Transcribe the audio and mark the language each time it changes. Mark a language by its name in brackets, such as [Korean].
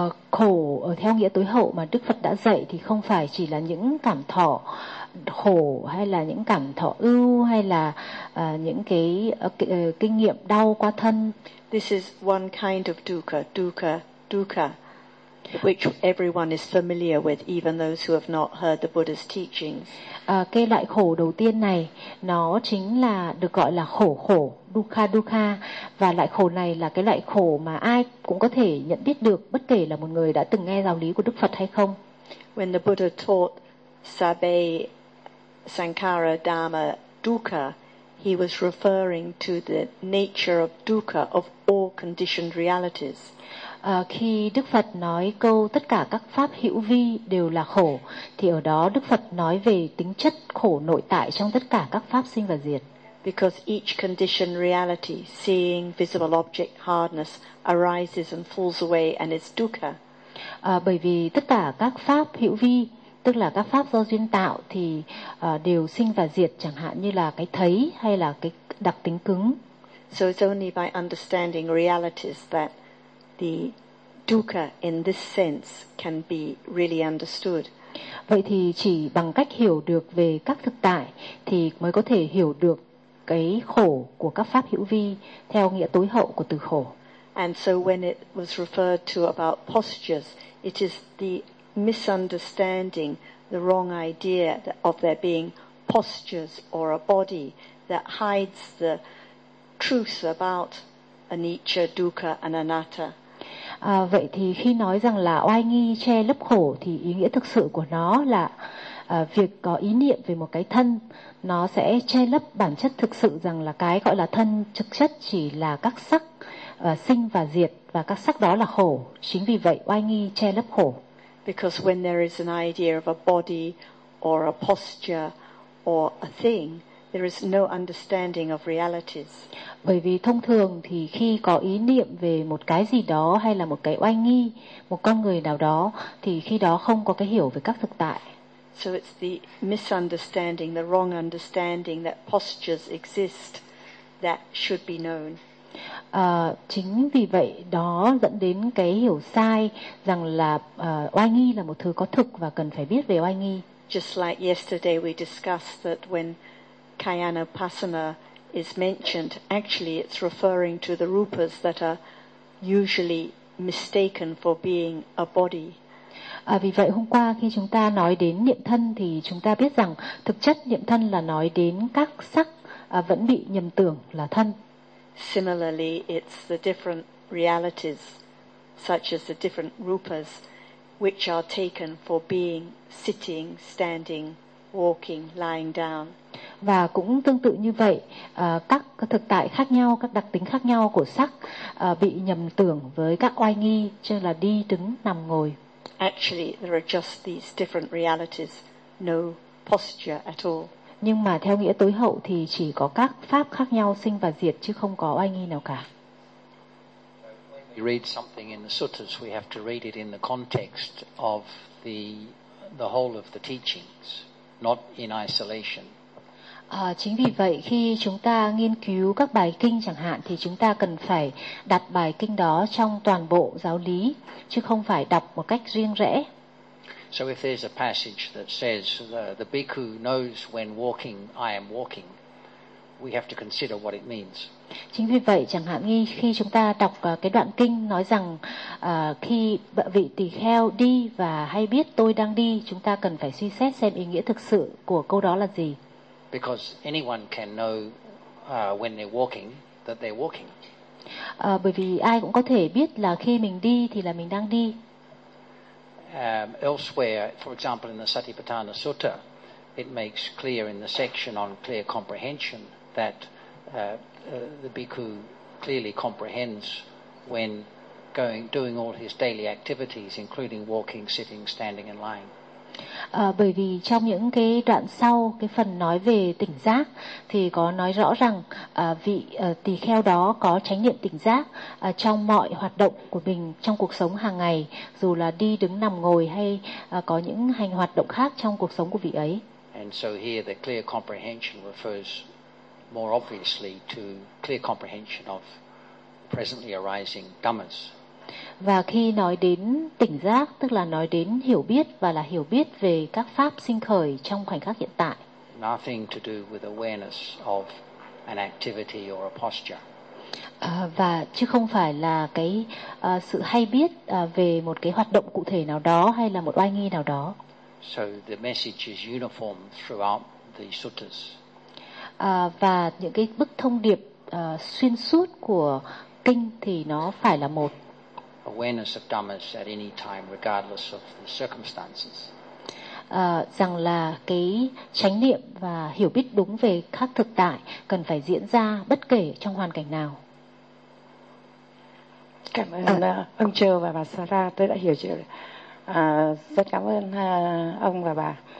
[Vietnamese] Khổ ở theo nghĩa tối hậu mà Đức Phật đã dạy thì không phải chỉ là những cảm thọ khổ hay là những cảm thọ ưu hay là những cái kinh nghiệm đau qua thân. [English] This is one kind of dukkha, which everyone is familiar with, even those who have not heard the Buddha's teachings. [Vietnamese] Cái loại khổ đầu tiên này nó chính là được gọi là khổ, dukkha, và loại khổ này là cái loại khổ mà ai cũng có thể nhận biết được, bất kể là một người đã từng nghe giáo lý của Đức Phật hay không. [English] When the Buddha taught [Pali] Sabbe Sankhara Dhamma dukkha, [English] he was referring to the nature of dukkha of all conditioned realities. [Vietnamese] Khi Đức Phật nói câu tất cả các pháp hữu vi đều là khổ, thì ở đó Đức Phật nói về tính chất khổ nội tại trong tất cả các pháp sinh và diệt. [English] Because each conditioned reality, seeing, visible object, hardness, arises and falls away and is dukkha. [Vietnamese] Bởi vì tất cả các pháp hữu vi, tức là các pháp do duyên tạo, thì đều sinh và diệt, chẳng hạn như là cái thấy hay là cái đặc tính cứng. [English] So it's only by understanding realities that the dukkha in this sense can be really understood. [Vietnamese] Vậy thì chỉ bằng cách hiểu được về các thực tại thì mới có thể hiểu được cái khổ của các pháp hữu vi theo nghĩa tối hậu của từ khổ. [English] And so when it was referred to about postures, it is the misunderstanding, the wrong idea of there being postures or a body that hides the truth about anicca, dukkha and anatta. [Vietnamese] Vậy thì khi nói rằng là oai nghi che lớp khổ thì ý nghĩa thực sự của nó là việc có ý niệm về một cái thân, nó sẽ che lấp bản chất thực sự rằng là cái gọi là thân thực chất chỉ là các sắc sinh và diệt, và các sắc đó là khổ. Chính vì vậy oai nghi che lớp khổ. [English] Because when there is an idea of a body or a posture or a thing, there is no understanding of realities. [Vietnamese] Bởi vì thông thường thì khi có ý niệm về một cái gì đó hay là một cái oai nghi, một con người nào đó, thì khi đó không có cái hiểu về các thực tại. [English] So it's the misunderstanding, the wrong understanding that postures exist that should be known. [Vietnamese] Chính vì vậy đó dẫn đến cái hiểu sai rằng là oai nghi là một thứ có thực và cần phải biết về oai nghi. [English] Just like yesterday we discussed that when Kayana Upasana is mentioned, actually it's referring to the rupas that are usually mistaken for being a body. [Vietnamese] Vì vậy hôm qua khi chúng ta nói đến niệm thân thì chúng ta biết rằng thực chất niệm thân là nói đến các sắc vẫn bị nhầm tưởng là thân. [English] Similarly, it's the different realities, such as the different rupas, which are taken for being sitting, standing, walking, lying down. [Vietnamese] Và cũng tương tự như vậy, các thực tại khác nhau, các đặc tính khác nhau của sắc bị nhầm tưởng với các oai nghi, như là đi, đứng, nằm, ngồi. [English] actually there are just these different realities, no posture at all. [Vietnamese] Nhưng mà theo nghĩa tối hậu thì chỉ có các pháp khác nhau sinh và diệt chứ không có oai nghi nào cả. [English] We read something in the suttas, we have to read it in the context of the whole of the teachings, not in isolation. [Vietnamese] Chính vì vậy khi chúng ta nghiên cứu các bài kinh chẳng hạn thì chúng ta cần phải đặt bài kinh đó trong toàn bộ giáo lý chứ không phải đọc một cách riêng rẽ. [English] So if there's a passage that says the bhikkhu knows when walking I am walking, we have to consider what it means. [Vietnamese] Chính vì vậy chẳng hạn như khi chúng ta đọc cái đoạn kinh nói rằng khi vị tỳ kheo đi và hay biết tôi đang đi, chúng ta cần phải suy xét xem ý nghĩa thực sự của câu đó là gì. [English] Because anyone can know when they're walking that they're walking. [Vietnamese] Bởi vì ai cũng có thể biết là khi mình đi thì là mình đang đi. [English] Elsewhere, for example, in the Satipatthana Sutta, it makes clear in the section on clear comprehension that the bhikkhu clearly comprehends when doing all his daily activities, including walking, sitting, standing, and lying. [Vietnamese] Bởi vì trong những cái đoạn sau, cái phần nói về tỉnh giác thì có nói rõ rằng vị tỳ kheo đó có chánh niệm tỉnh giác trong mọi hoạt động của mình trong cuộc sống hàng ngày, dù là đi đứng nằm ngồi hay có những hành hoạt động khác trong cuộc sống của vị ấy. [English] And so here the clear comprehension refers more obviously to clear comprehension of presently arising dhammas. [Vietnamese] Và khi nói đến tỉnh giác, tức là nói đến hiểu biết và là hiểu biết về các pháp sinh khởi trong khoảnh khắc hiện tại. [English] Nothing to do with awareness of an activity or a posture. [Vietnamese] Và chứ không phải là cái sự hay biết về một cái hoạt động cụ thể nào đó hay là một oai nghi nào đó. [English] So the message is uniform throughout the suttas. [Vietnamese] Và những cái bức thông điệp xuyên suốt của kinh thì nó phải là một. [English] Awareness of dhammas at any time, regardless of the circumstances. [Vietnamese] Rằng là cái chánh niệm và hiểu biết đúng về các thực tại cần phải diễn ra bất kể trong hoàn cảnh nào. Cảm ơn ông Châu và bà Sarah, tôi đã hiểu chưa? Rất cảm ơn ông và bà.